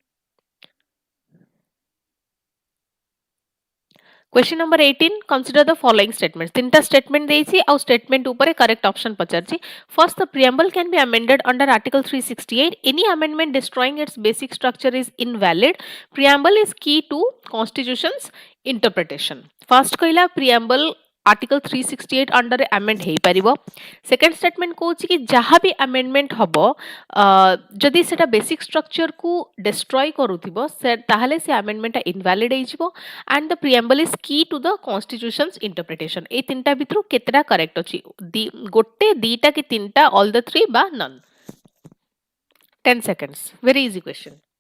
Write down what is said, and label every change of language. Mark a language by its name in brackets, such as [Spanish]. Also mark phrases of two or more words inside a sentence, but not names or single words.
[English] Question number 18. Consider the following statements. [Odia] तीनटा statement देइछि आउ statement ऊपर [English] correct option [Odia] ପଚାରୁଛି. [English] First, the preamble can be amended under Article 368. Any amendment destroying its basic structure is invalid. Preamble is key to Constitution's interpretation. [Odia] First कहला preamble आर्टिकल 368 [English] under amend [Odia] ହେ ପାରିବ. ସେକେଣ୍ଡ ଷ୍ଟେଟମେଣ୍ଟ କହୁଛି କି ଯେଉଁଠି ଭି ଆମେଣ୍ଡମେଣ୍ଟ ହେବ ଯଦି ସେଟା [English] basic structure [Odia] କୁ ଡିସଟ୍ରୟ କରୁଥିବ ସେ ତାହାଲେ ସେ ଆମେଣ୍ଡମେଣ୍ଟ ଇନଭାଲିଡ ହେ ଯିବ [English] and the preamble is key to the constitution's interpretation. [Odia] ଏ ତିନିଟା ଭିତରୁ କେତୋଟା କରେକ୍ଟ ଅଛି ଗୋଟେ ଦୁଇଟା କି ତିନିଟା [English] all the three [Odia] ବା ନନ. [English] 10 seconds. Very easy question.